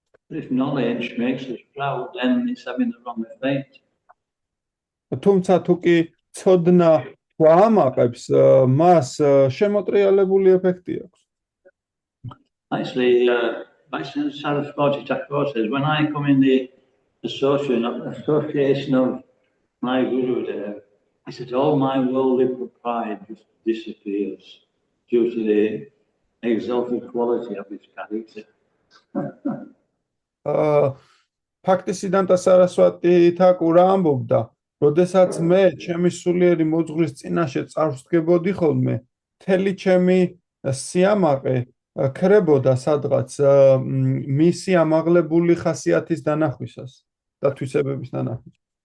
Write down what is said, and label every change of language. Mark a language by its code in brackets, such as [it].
[en] If knowledge makes us proud, then it's having the wrong effect. [ka] თუმცა თუ კი ცოდნა გვაამაყებს, მას შემოტრიალებული ეფექტი აქვს. [en] Actually, Saraswati Thakur says, when I come in the association of my Guru there, he said, all my worldly pride just disappears due to the exalted quality of his character. [ka] ფაქტისიდანტა სარასვატი თაკურა ამბობდა, როდესაც მე ჩემი სულიერი მოძღვრის წინაშე წარსდგებოდი ხოლმე, მთელი ჩემი სიამაყე ქრებოდა სადღაც მისი ამაღლებული ხასიათის დანახვისას და თვისებების დანახვისას.